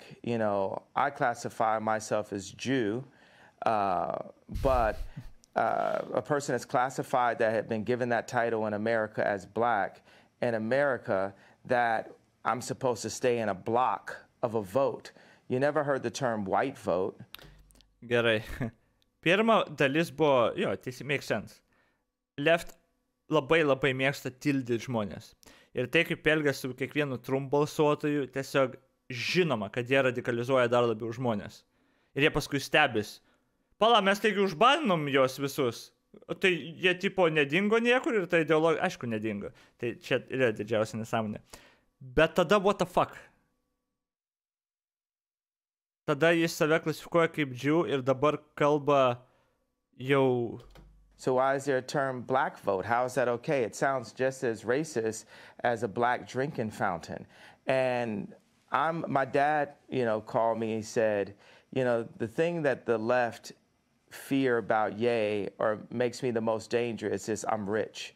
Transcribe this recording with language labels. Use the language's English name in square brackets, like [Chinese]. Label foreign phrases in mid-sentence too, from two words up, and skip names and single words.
[English] I classify myself as Jew, but a person that's classified that had been given that title in America as black, in America, that I'm supposed to stay in a block of a vote. You never heard the term white vote. [Lithuanian] Gerai. Pirma dalis buvo, [English] makes sense. [Lithuanian] Left labai mėgsta tildyti žmonės. Ir tai, kaip elgiasi su kiekvienu Trump balsuotoju, tiesiog žinoma, kad jie radikalizuoja dar labiau žmonės. Ir jie paskui stebis. Pala, mes taigi užbaninom juos visus. Tai jie tipo nedingo niekur ir ta ideologija, aišku, nedingo. Tai čia yra didžiausia nesąmonė. Bet tada [English] what the fuck? [Lithuanian] Tada jis save klasifikuoja kaip Jew ir dabar kalba jau... [English] So why is there a term black vote? How is that okay? It sounds just as racist as a black drinking fountain. And my dad, called me and said, the thing that the left fear about Ye or makes me the most dangerous is I'm rich.